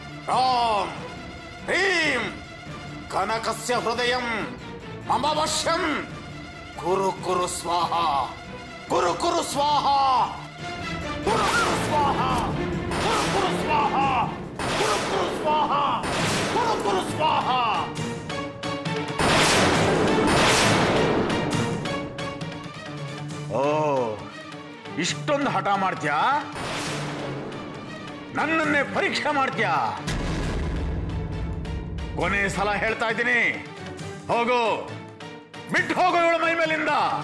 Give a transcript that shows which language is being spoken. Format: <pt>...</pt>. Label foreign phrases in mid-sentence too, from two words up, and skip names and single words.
<sa>ರಾಮ್ ಹ್ರೀಂ ಕನಕಸ್ಯ ಹೃದಯಂ ಮಮ ವಶ್ಯಂ ಕುರು ಕುರು ಸ್ವಾಹ ಕುರು ಕುರು ಸ್ವಾಹ ಕುರು ಕುರು ಸ್ವಾಹ ಕುರು ಕುರು ಸ್ವಾಹ ಕುರು ಕುರು ಸ್ವಾಹ ಕುರು ಕುರು ಸ್ವಾಹ.</sa> <kn>ಓ, ಇಷ್ಟೊಂದು ಹಠ ಮಾಡ್ತೀಯಾ? ನನ್ನನ್ನೇ ಪರೀಕ್ಷೆ ಮಾಡ್ತೀಯಾ? ಕೊನೆ ಸಲ ಹೇಳ್ತಾ ಇದ್ದೀನಿ, ಹೋಗು, ಬಿಟ್ಟು ಹೋಗು ಇವಳ ಮೈ ಮೇಲಿಂದ.</kn>